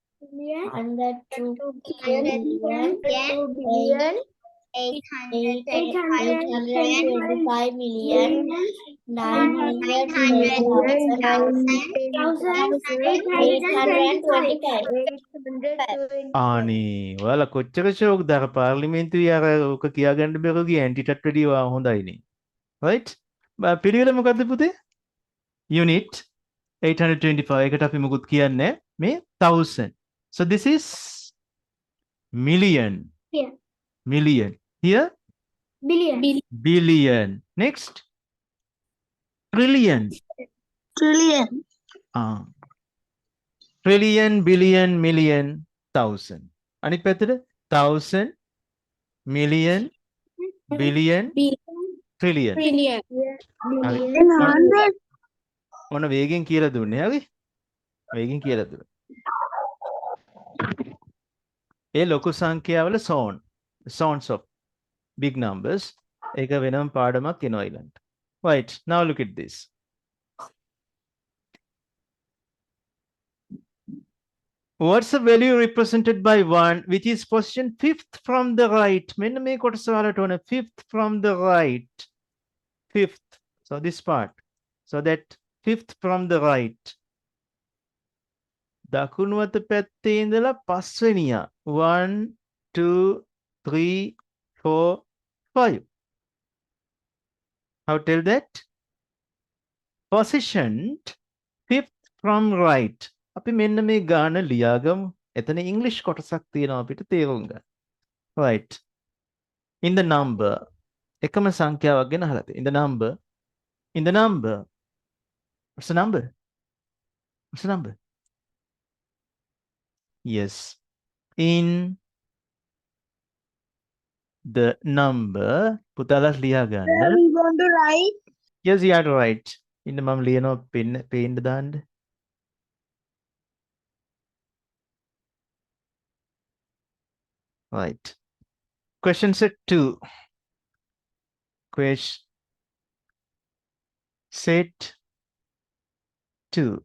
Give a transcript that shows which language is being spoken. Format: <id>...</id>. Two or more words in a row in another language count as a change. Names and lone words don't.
<en>825 million 900,825.</en> <si>ආනේ ඔයාලා කොච්චර ෂෝක්ද අර පාර්ලිමේන්තුවේ අර ඔක කියාගන්න බැරුව ගිය ඇන්ටිටත් වැඩිය හොඳයිනේ. right? පිළිවෙල මොකද්ද පුතේ? unit 825 එකට අපි මොකුත් කියන්නේ මේ 1000.</si> <en>So this is million. Here. Million. Here Billion. billion. Next trillion. Trillion. Trillion, billion, million, thousand.</en> <si>අනිත් පැත්තට</si> <en>thousand, million, billion, trillion.</en> <si>හරි. 100. මොන වේගෙන් කියලා දුන්නේ හරි? වේගෙන් කියලා දුන්නා. ඒ ලොකු සංඛ්‍යාවල</si> <en>zones of big numbers.</en> <si>ඒක වෙනම පාඩමක් එනවා ඊළඟට.</si> <en>Right. Now look at this. What's the value represented by 1, which is position 5th from the right?</en> <si>මෙන්න මේ කොටස වලට ඕන</si> <en>5th from the right.</en> <si>5th.</si> <en>So this part. So that 5th from the right.</en> <si>දකුණු අත පැත්තේ ඉඳලා පස්වෙනියා 1 2 3 4 5.</si> <en>How to tell that? Positioned 5th from right.</en> <si>අපි මෙන්න මේ ගාන ලියාගමු. එතන ඉංග්‍රීසි කොටසක් තියෙනවා අපිට තේරුම් ගන්න.</si> <en>Right. In the number.</en> <si>එකම සංඛ්‍යාවක් ගැන අහලා තියෙනවා.</si> <en>In the number. What's the number? What's the number? Yes. In the number.</en> <si>පුතාලා ලියා ගන්න.</si> <en>We want to write. Yes, you are right.</en> <si>ඉන්න මම ලියනවා පේන්න දාන්න.</si> <en>Right. Question set 2. Question set 2.</en>